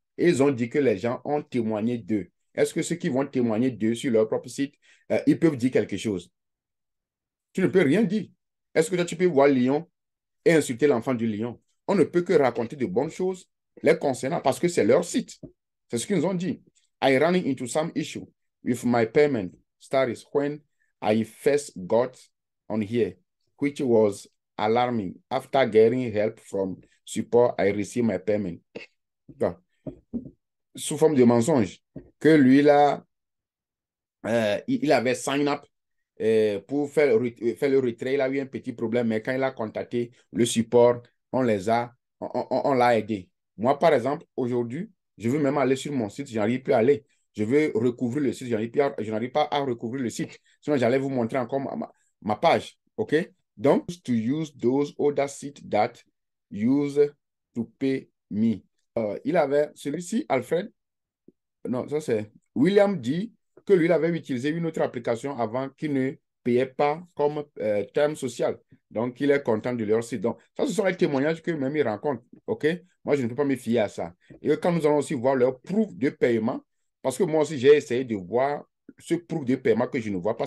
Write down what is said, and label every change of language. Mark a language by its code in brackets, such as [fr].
[fr] Et ils ont dit que les gens ont témoigné d'eux. Est-ce que ceux qui vont témoigner d'eux sur leur propre site, ils peuvent dire quelque chose? Tu ne peux rien dire. Est-ce que toi, tu peux voir Lion et insulter l'enfant du lion? On ne peut que raconter de bonnes choses les concernant parce que c'est leur site. C'est ce qu'ils nous ont dit. [en] I ran into some issue with my payment status when I first got on here, which was alarming. After getting help from support, I received my payment. [fr] Bon. Sous forme de mensonge. Que lui, là, il avait sign up pour faire le retrait. Il a eu un petit problème, mais quand il a contacté le support, on l'a aidé. Moi, par exemple, aujourd'hui, je veux même aller sur mon site, je n'arrive plus à aller. Je veux recouvrir le site, je n'arrive pas à recouvrir le site. Sinon, j'allais vous montrer encore ma page. OK? [en] Donc, to use those other sites that use to pay me. [fr] Il avait celui-ci, Alfred, non, ça c'est William dit que lui, il avait utilisé une autre application avant qu'il ne payait pas comme terme social. Donc, il est content de leur site. Donc, ça, ce sont les témoignages qu'eux-mêmes ils rencontrent. OK? Moi, je ne peux pas me fier à ça. Et quand nous allons aussi voir leur proof de paiement, parce que moi aussi, j'ai essayé de voir ce proof de paiement que je ne vois pas.